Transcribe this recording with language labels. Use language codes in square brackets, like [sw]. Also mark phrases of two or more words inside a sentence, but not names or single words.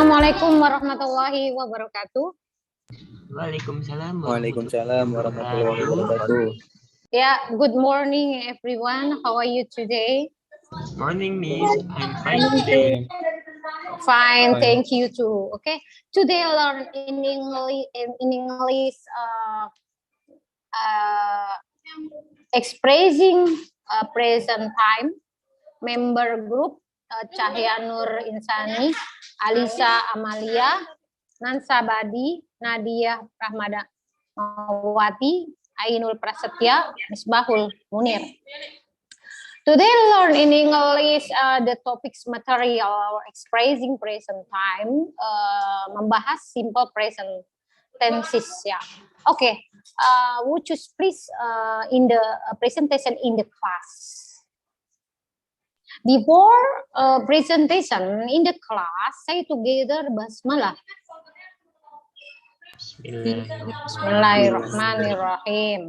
[ar] السلام عليكم ورحمة الله وبركاته. Waalaikumsalam ورحمة الله وبركاته. [en] Yeah, good morning everyone. How are you today? Morning, Miss. I'm fine today. Fine, thank you too. Okay, today learn in English expressing present time. Member group Cahya Nur Insani, Alisa Amalia, Nansa Badi, Nadia Rahmada Mawati, Ainul Prasetya, Misbahul Munir. Today learn in English the topics material expressing present time, [id] membahas [en] simple present tenses [id] ya. [en] Okay, would you please in the presentation in the class. Before presentation in the class, say together basmalah. [ar] Bismillahirrahmanirrahim.